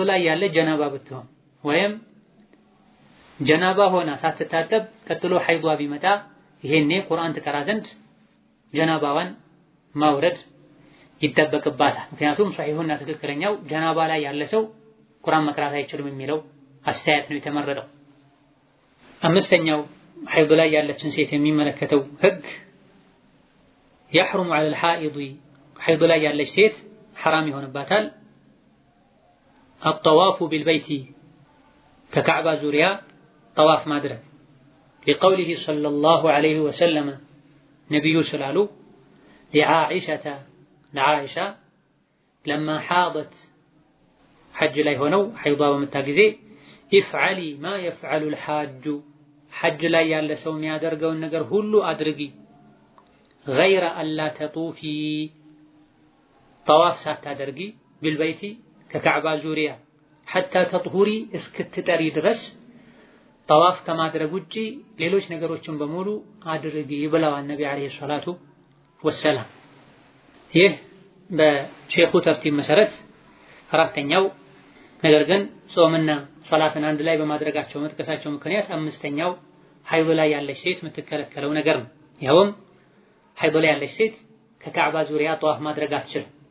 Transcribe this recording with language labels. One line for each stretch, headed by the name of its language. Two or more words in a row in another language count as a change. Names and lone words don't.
Amharic: ላይ ያለ ጀናባ ብትሆን ወይም ጀናባ ሆና ሳትታጠብ ቀጥሎ ሐይዷ ቢመጣ ይሄኔ ቁርአን ትቀራ ዘንድ ጀናባዋን ማውረድ ይጠበቅባታል። ምክንያቱም ሰሂሁና ትክክለኛው ጀናባ ላይ ያለ ሰው ቁርአን መቅራት አይችልም የሚለው አስተያየት ነው የተመረጠው። አምስተኛው ሐይድ ላይ ያለችን ሴት የሚመለከተው ህግ
Arabic: يحرم على الحائض
Amharic: ሐይድ ላይ ያለች ሴት حرام ይሆንባታል
Arabic: الطواف بالبيت ككعبة
Amharic: ዙሪያ طواف ማድረግ
Arabic: لقوله صلى الله عليه وسلم
Amharic: ነብዩ ስላሉ
Arabic: لعائشة لما حاضت
Amharic: حج ላይ ሆነው ሐይዷ በመጣ ጊዜ
Arabic: افعلي ما يفعل الحاج
Amharic: ሐጅ ላይ ያለ ሰው የሚያደርገውን ነገር ሁሉ አድርጊ
Arabic: غير ألا تطوفي طواف ሳታደርጊ بالبيت ككعبة ዙሪያ حتى تطهري
Amharic: እስክትጠሪ ድረስ
Arabic: طواف ከማድረግ
Amharic: ውጪ ሌሎች ነገሮችን በሙሉ አድርጊ ብለዋል ነብዩ
Arabic: عليه الصلاة والسلام።
Amharic: ይህ በሼኹ ተርቲብ መሰረት አራተኛው ነገር ግን ጾምና ሶላትን አንድ ላይ በማድረጋቸው መጥቀሳቸው ምክንያት አምስተኛው ሐይድ ላይ ያለች ሴት የምትከለከለው ነገር ነው። ይኸውም ሐይድ ላይ ያለች ሴት ከካዕባ ዙሪያ ጧፍ ማድረግ አትችልም።